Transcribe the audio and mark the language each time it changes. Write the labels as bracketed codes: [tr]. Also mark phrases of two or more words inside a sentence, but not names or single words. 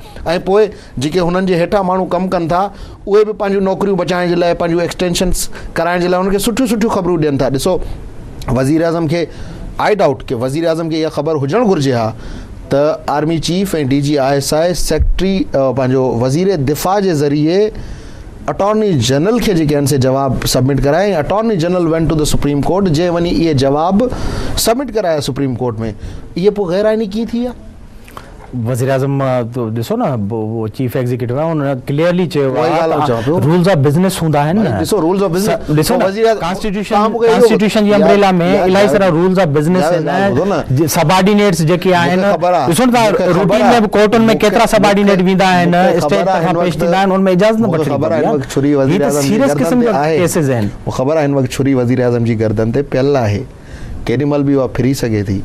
[sd] ऐं पोइ जेके हुननि जे हेठां माण्हू कमु कनि था उहे बि पंहिंजूं नौकरियूं बचाइण जे लाइ, पंहिंजूं एक्सटेंशन्स कराइण जे लाइ उन्हनि खे सुठियूं सुठियूं ख़बरूं ॾियनि था. ॾिसो, वज़ीर आज़म खे [en] I doubt [sd] कि वज़ीर आज़म खे इहा ख़बर हुजणु घुरिजे हा त [en] army chief [sd] ऐं DG ISI सेक्रेटरी पंहिंजो वज़ीर दिफ़ा जे ज़रिए [en] Attorney General [sd] खे जेके आहिनि से जवाब सबमिट कराए. [en] Attorney General went to the Supreme Court, [sd] जे वञी इहे जवाब सबमिट कराया [en] Supreme Court [sd] में. इहे पोइ गैर आइनी कीअं थी विया? वज़ीर आज़म तो ॾिसो न वो [en] chief executive [sd] आहे उन क्लियरली चयो उहा ई ॻाल्हि चवां पियो। [en] rules of business [sd] हूंदा आहिनि न। [en] ॾिसो rules of business [sd] ॾिसो न कॉन्स्टिट्यूशन जी अम्ब्रेला में इलाही सारा [en] rules of business [sd] आहिनि। सबॉर्डिनेट्स जेके आहिनि ॾिसो न तव्हां रूटीन में बि कोर्टुनि में केतिरा सबॉर्डिनेट वेंदा आहिनि, स्टेट खां पेश थींदा आहिनि, उनमें इजाज़त न वठणी पवंदी आहे। छुरी वज़ीर आज़म जी सीरियस क़िस्म जा केसेस आहिनि। ख़बर आहे हिन वक़्तु छुरी वज़ीर आज़म जी गर्दन ते पियल आहे, केॾीमहिल बि उहा फिरी सघे थी।